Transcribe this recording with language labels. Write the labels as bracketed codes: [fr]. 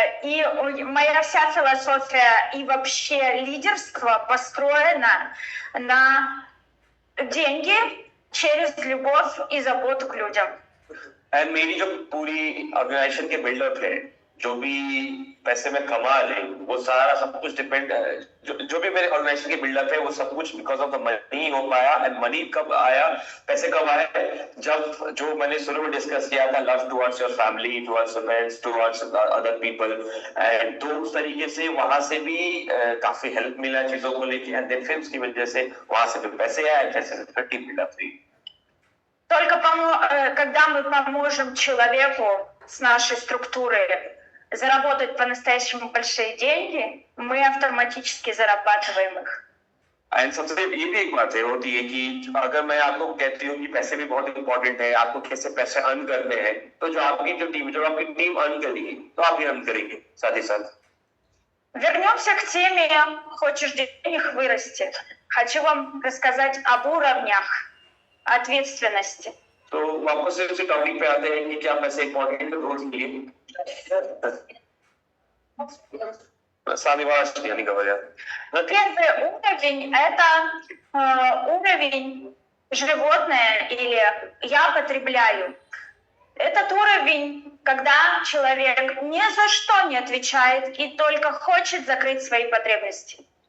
[ru] И моя вся философия и вообще лидерство построено на деньги через любовь и заботу к людям. [hi] And मेरी जो पूरी ऑर्गेनाइजेशन के बिल्डअप है, जो भी पैसे में कमा ले, वो सारा सब कुछ डिपेंड है, जो भी मेरे ऑर्गेनाइजेशन के बिल्डअप है, वो सब कुछ [en] because of the money [hi] हो पाया। एंड मनी कब आया, पैसे कब आए, जब जो मैंने शुरू में डिस्कस किया था, [en] Love towards your family, towards your friends, towards other people. [hi] And तो उस तरीके से वहां से भी काफी हेल्प मिला चीजों को लेके। एंड देन फिर उसकी वजह से वहां से फिर पैसे आए, पैसे से टीम बिल्डअप हुई। [ru] Только когда мы поможем человеку с нашей структурой заработать по-настоящему большие деньги, мы автоматически зарабатываем их. [hi] एंड सबसे ये भी एक बात है होती है कि अगर मैं आपको कहती हूँ कि पैसे भी बहुत इंपॉर्टेंट है, आपको कैसे पैसे अर्न करने हैं, तो जो आपकी टीम अर्न करेगी, तो आप भी अर्न करेंगे साथ ही साथ। [ru] Вернемся к теме «Хочешь денег вырасти». Хочу вам рассказать об уровнях ответственности. [hi] तो वापस से उसी टॉपिक पे आते हैं कि क्या पैसे इंपॉर्टेंट रोल लिए। [ru] Сами важные, они говорят. Первый уровень – это уровень животное или «я потребляю». Этот уровень, когда человек ни за что не отвечает и только хочет закрыть свои потребности.